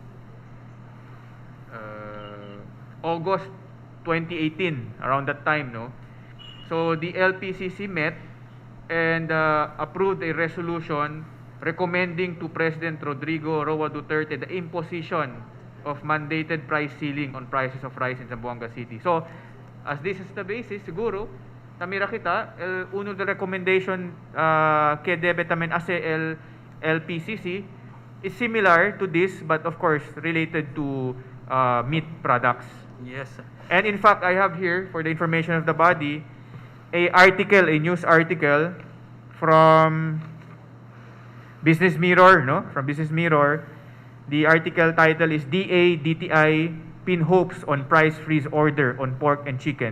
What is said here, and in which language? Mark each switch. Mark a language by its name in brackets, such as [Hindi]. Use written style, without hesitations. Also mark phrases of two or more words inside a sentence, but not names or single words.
[English] August 2018, around that time, no? So the LPCC met and approved a resolution recommending to President Rodrigo Roa Duterte the imposition of mandated price ceiling on prices of rice in Zamboanga City. So, as this is the basis, [Chavacano] siguro, tamira kita, uno [English] the recommendation [Chavacano] que debe tamen ase el LPCC [English] is similar to this, but of course, related to meat products. Yes, sir. And in fact, I have here, for the information of the body, a news article from Business Mirror, no? From Business Mirror, The article title is DA-DTI pin hopes on price freeze order on pork and chicken.